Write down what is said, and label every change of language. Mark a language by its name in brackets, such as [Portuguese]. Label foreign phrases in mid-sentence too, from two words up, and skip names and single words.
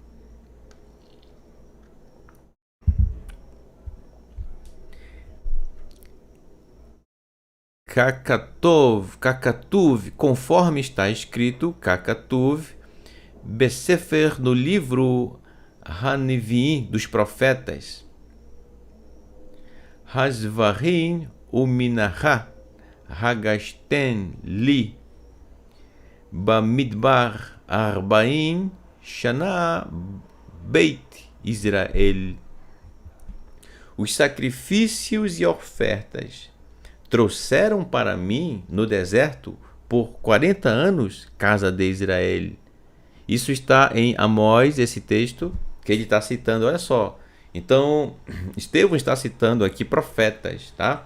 [Portuguese] Kakatuv, conforme está escrito, Kakatuv, Besefer, no livro Hanivim, dos profetas, [Hebrew] הזבחים ומנחה, הגשתם לי, במדבר ארבעים שנה בית ישראל. [Portuguese] Os sacrifícios e ofertas trouxeram para mim no deserto por 40 anos, casa de Israel. Isso está em Amós, esse texto que ele está citando, olha só. Então, Estevão está citando aqui profetas, tá?